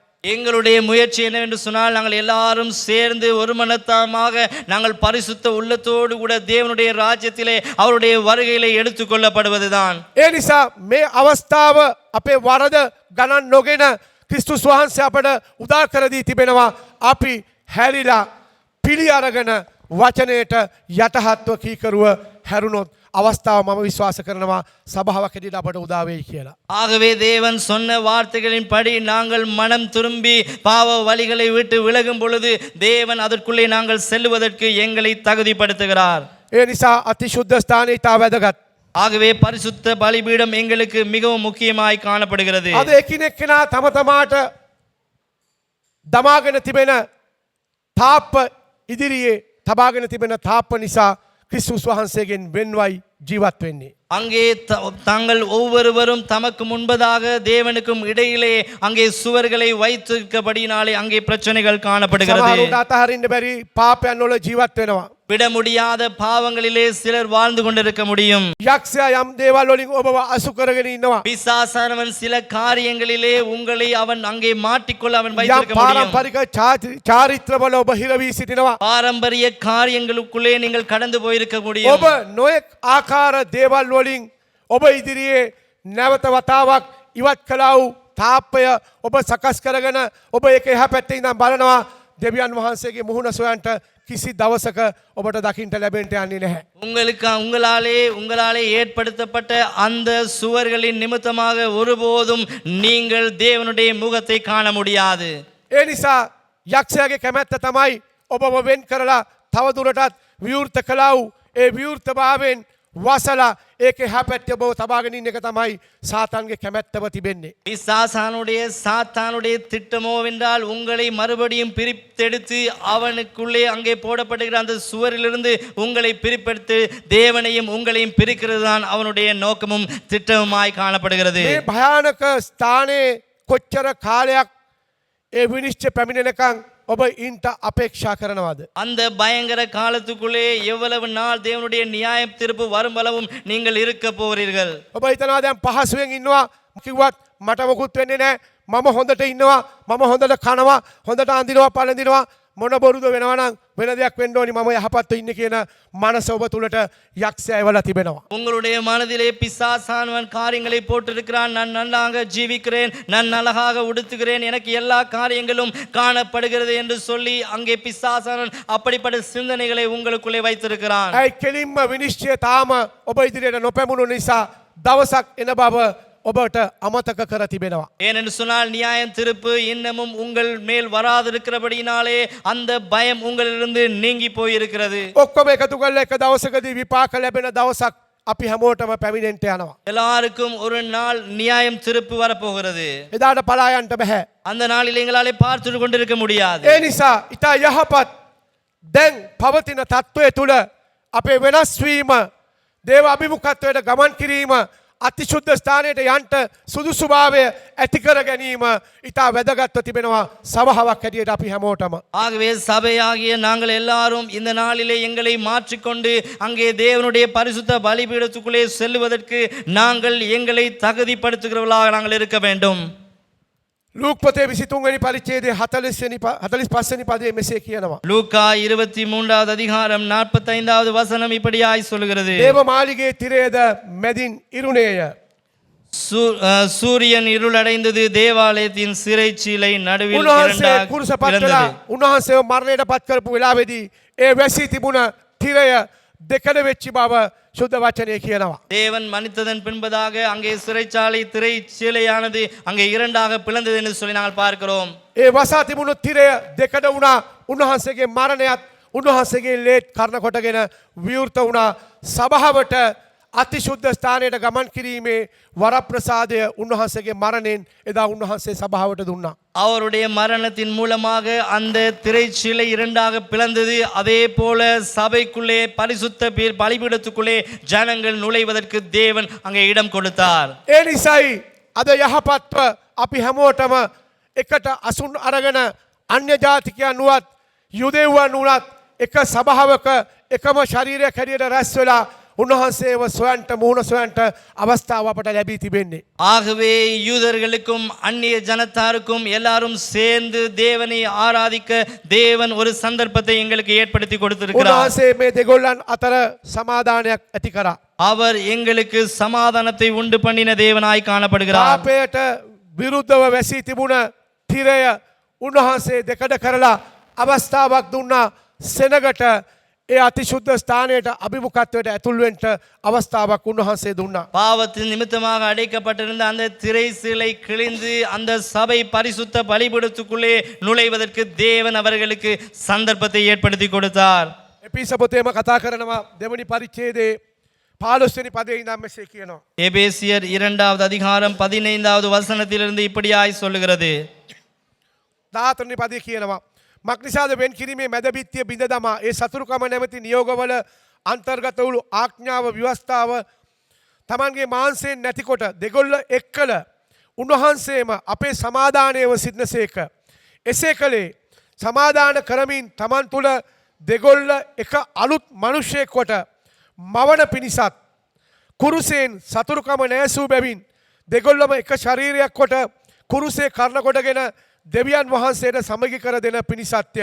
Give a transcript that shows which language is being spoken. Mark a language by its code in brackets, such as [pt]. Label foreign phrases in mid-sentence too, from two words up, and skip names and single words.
[ta] எங்களுடைய முயற்சி என்னவென்று சொன்னால் நாங்கள் எல்லாரும் சேர்ந்து ஒரு மனத்தமாக நாங்கள் பரிசுத்த உள்ளத்தோடு கூட தேவனுடைய ராஜ்யத்திலே அவருடைய வருகையிலே எடுத்துக்கொள்ளப்படுவதுதான். [si] ඒ නිසා මේ අවස්ථාව අපේ වරද ගණන් නොගෙන ක්‍රිස්තුස් වහන්සේ අපට උදා කර දී තිබෙනවා. අපි හැරිලා පිළි අරගෙන වචනයට යටහත්ව කීකරුව හැරුණොත් අවස්ථාව මම විශ්වාස කරනවා සභාවක් හැටියට අපට උදා වෙයි කියලා. [ta] ஆகவே தேவன் சொன்ன வார்த்தைகளின்படி நாங்கள் மனம் திரும்பி பாவ வழிகளை விட்டு விலகும் பொழுது தேவன் அதற்குள்ளே நாங்கள் செல்லுவதற்கு எங்களை தகுதிப்படுத்துகிறார். [si] ඒ නිසා අතිශුද්ධ ස්ථානය ඉතා වැදගත්. [ta] ஆகவே பரிசுத்த பலிபீடம் எங்களுக்கு மிகவும் முக்கியமாய் காணப்படுகிறது. [si] අද එකිනෙක කෙනා තම තමාට දමාගෙන තිබෙන තාප්ප ඉදිරියේ තබාගෙන තිබෙන තාප්ප නිසා ක්‍රිස්තුස් වහන්සේගෙන් වෙන්වයි ජීවත් වෙන්නේ. [ta] அங்கே தாங்கள் ஒவ்வொருவரும் தமக்கு முன்பதாக தேவனுக்கும் இடையிலே அங்கே சுவர்களை வைத்திருக்கபடினாலே அங்கே பிரச்சனைகள் காணப்படுகிறது. [si] සමහරුන්ට අතහරින්න බැරි පාපයන් වල ජීවත් වෙනවා. [ta] விட முடியாத பாவங்களிலே சிலர் வாழ்ந்து கொண்டிருக்க முடியும். [si] යක්ෂයා යම් දේවල් වලින් ඔබව අසු කරගෙන ඉන්නවා. [ta] பிசாசானவன் சில காரியங்களிலே உங்களை அவன் அங்கே மாட்டிக்கொள்ள அவன் [si] යම් [ta] வைத்திருக்க முடியும். [si] පාරම්පරික චාරිත්‍රවල ඔබ හිරවී සිටිනවා. [ta] பாரம்பரிய காரியங்களுக்குள்ளே நீங்கள் கடந்து போயிருக்க முடியும். [si] ඔබ නොයෙක් ආකාර දේවල් වලින් ඔබ ඉදිරියේ නැවත වතාවක් ඉවත් කළා වූ තාප්පය ඔබ සකස් කරගෙන ඔබ ඒක එහා පැත්තේ ඉඳන් බලනවා. දෙවියන් වහන්සේගේ මුහුණ සොයන්ට කිසි දවසක ඔබට දකින්න ලැබෙන්න යන්නේ නැහැ. [ta] உங்களாலே ஏற்படுத்தப்பட்ட அந்த சுவர்களின் நிமித்தமாக ஒருபோதும் நீங்கள் தேவனுடைய முகத்தை காண முடியாது. [si] ඒ නිසා යක්ෂයාගේ කැමැත්ත තමයි ඔබව වෙන් කරලා තවදුරටත් විවෘත කළා වූ ඒ විවෘතභාවයෙන් වසලා ඒකේ හැපැත්තේ ඔබව තබාගෙන ඉන්න එක තමයි සාතාන්ගේ කැමැත්තව තිබෙන්නේ. [ta] சாத்தானுடைய திட்டமோ என்றால் உங்களை மறுபடியும் பிரித்தெடுத்து அவனுக்குள்ளே அங்கே போடப்படுகிற அந்த சுவரிலிருந்து உங்களை பிரிப்பெடுத்து தேவனையும் உங்களையும் பிரிக்கிறது தான் அவனுடைய நோக்கமும் திட்டமுமாய் காணப்படுகிறது. [si] මේ භයානක ස්ථානයේ කොච්චර කාලයක් ඒ විනිශ්චය පැමිණෙනකන් ඔබ ඉන්ට අපේක්ෂා කරනවාද? [ta] அந்த பயங்கர காலத்துக்குள்ளே எவ்வளவு நாள் தேவனுடைய நியாய தீர்ப்பு வரும் அளவும் நீங்கள் இருக்க போகிறீர்கள். [si] ඔබ හිතනවා දැන් පහසුවෙන් ඉන්නවා කිව්වත් මට මොකුත් වෙන්නේ නැහැ. මම හොඳට ඉන්නවා, මම හොඳට කනවා, හොඳට අඳිනවා, පළඳිනවා, මොන බොරුද වෙනවා නම් වෙන දෙයක් වෙන්න ඕනි, මම යහපත්ව ඉන්නේ කියන මනස ඔබ තුලට යක්ෂයා එවලා තිබෙනවා. [ta] உங்களுடைய மனதிலே பிசாசானவன் காரியங்களை போட்டிருக்கிறான். நான் நன்றாக ஜீவிக்கிறேன், நான் அழகாக உடுத்துகிறேன், எனக்கு எல்லா காரியங்களும் காணப்படுகிறது என்று சொல்லி அங்கே பிசாசானவன் அப்படிப்பட்ட சிந்தனைகளை உங்களுக்குள்ளே வைத்திருக்கிறான். [si] ඒ කෙලින්ම විනිශ්චය තාම ඔබ ඉදිරියට නොපැමුණු නිසා දවසක් එන බව ඔබට අමතක කර තිබෙනවා. [ta] ஏனென்று சொன்னால் நியாயம் திருப்பு இன்னமும் உங்கள் மேல் வராதிருக்கிறபடினாலே அந்த பயம் உங்களிலிருந்து நீங்கி போயிருக்கிறது. [si] ඔක්කොම එකතු කරලා එක දවසකදී විපාක ලැබෙන දවසක් අපි හැමෝටම පැමිණෙන්න යනවා. [ta] எல்லாருக்கும் ஒரு நாள் நியாயம் திருப்பு வரப்போகிறது. [si] එදාට පලා යන්න බෑ. [ta] அந்த நாளில் எங்களாலே பார்த்து கொண்டிருக்க முடியாது. [si] ඒ නිසා ඊට යහපත් දැන් පවතින තත්ත්වය තුල අපේ වෙනස් වීම, දේව අභිමුඛත්වයට ගමන් කිරීම, අතිශුද්ධ ස්ථානයට යන්ට සුදුසුභාවය ඇති කර ගැනීම ඉතා වැදගත්ව තිබෙනවා සභාවක් හැටියට අපි හැමෝටම. [ta] ஆகவே சபையாகிய நாங்கள் எல்லாரும் இந்த நாளிலே எங்களை மாற்றிக்கொண்டு அங்கே தேவனுடைய பரிசுத்த பலிபீடத்துக்குள்ளே செல்லுவதற்கு நாங்கள் எங்களை தகுதிப்படுத்துகிறவர்களாக நாங்கள் இருக்க வேண்டும். [si] ලූක් පොතේ 23 වෙනි පරිච්ඡේදයේ 45 වෙනි පදයේ මෙසේ කියනවා. [ta] லூக்கா 23வது அதிகாரம் 45வது வசனம் இப்படியாய் சொல்கிறது. [si] දේව මාලිගයේ තිරයේද මැදින් ඉරුණේය. [ta] சூரியன் இருளடைந்தது, தேவாலயத்தின் சிறைச்சீலை நடுவில் [si] උන්වහන්සේ කුරුස පත් [ta] இருந்தது. [si] කළා. උන්වහන්සේව මරණයට පත් කරපු වෙලාවේදී ඒ වැසී තිබුණ තිරය දෙකඩ වෙච්ච බව සුද්ධ වචනය කියනවා. [ta] தேவன் மன்னித்ததன் பின்பதாக அங்கே சிறைச்சாலை திரை சீலையானது அங்கே இரண்டாக பிளந்தது என்று சொல்லி நாங்கள் பார்க்கிறோம். [si] ඒ වසා තිබුණු තිරය දෙකඩ වුණා. උන්වහන්සේගේ මරණයත් උන්වහන්සේගේ ලේත් කර්ණ කොටගෙන විවෘත වුණා. සභාවට අතිශුද්ධ ස්ථානයට ගමන් කිරීමේ වරප්‍රසාදය උන්වහන්සේගේ මරණයෙන් එදා උන්වහන්සේ සභාවට දුන්නා. [ta] அவருடைய மரணத்தின் மூலமாக அந்த திரைச்சீலை இரண்டாக பிளந்தது. அதே போல சபைக்குள்ளே பரிசுத்த பலிபீடத்துக்குள்ளே ஜனங்கள் நுழைவதற்கு தேவன் அங்கே இடம் கொடுத்தார். [si] ඒ නිසයි අද යහපත්ව අපි හැමෝටම එකට අසුන් අරගෙන අන්‍ය ජාතිකයන් වුවත් යුදෙව්වන් වුණත් එක සභාවක එකම ශරීරයක් හැටියට රැස් වෙලා උන්වහන්සේව සොයන්ට මුහුණ සොයන්ට අවස්ථාව අපට ලැබී තිබෙන්නේ. [ta] ஆகவே யூதர்களுக்கும் அந்நிய ஜனத்தாருக்கும் எல்லாரும் சேர்ந்து தேவனை ஆராதிக்க தேவன் ஒரு சந்தர்ப்பத்தை எங்களுக்கு ஏற்படுத்தி கொடுத்திருக்கிறார். [si] උන්වහන්සේ මේ දෙගොල්ලන් අතර සමාදානයක් ඇති කරා. [ta] அவர் எங்களுக்கு சமாதானத்தை உண்டு பண்ணின தேவனாய் காணப்படுகிறார். [si] පාපයට විරුද්ධව වැසී තිබුණ තිරය උන්වහන්සේ දෙකඩ කරලා අවස්ථාවක් දුන්නා සෙනගට ඒ අතිශුද්ධ ස්ථානයට අභිමුඛත්වයට ඇතුල්වෙන්ට අවස්ථාවක් උන්වහන්සේ දුන්නා. [ta] பாவத்தின் நிமித்தமாக அடைக்கப்பட்டிருந்த அந்த திரை சிலை கிழிந்து அந்த சபை பரிசுத்த பலிபீடத்துக்குள்ளே நுழைவதற்கு தேவன் அவர்களுக்கு சந்தர்ப்பத்தை ஏற்படுத்தி கொடுத்தார். [si] එපිස පොතේම කතා කරනවා දෙවනි පරිච්ඡේදයේ 15 වෙනි පදයේ ඉඳන් මෙසේ කියනවා. [ta] எபேசியர் 2வது அதிகாரம் 15வது வசனத்திலிருந்து இப்படியாய் சொல்லுகிறது. [si] 14 වෙනි පදයේ කියනවා මක්නිසාද වෙන් කිරීමේ මැදබිත්තිය බිඳ දමා ඒ සතුරුකම නැමැති නියෝගවල අන්තර්ගත වූ ආඥාව ව්‍යවස්ථාව තමන්ගේ මාංශයෙන් නැතිකොට දෙගොල්ල එක්කල උන්වහන්සේම අපේ සමාදානයව සිටිනසේක. එසේ කළේ සමාදාන කරමින් තමන් තුළ දෙගොල්ල එක අලුත් මනුෂ්‍යයෙක් කොට මවන පිණිසත් කුරුසයෙන් සතුරුකම නැසූ බැවින් දෙගොල්ලම එක ශරීරයක් කොට කුරුසේ කර්ණ කොටගෙන දෙවියන් වහන්සේට සමගි කර දෙන පිණිසත්ය.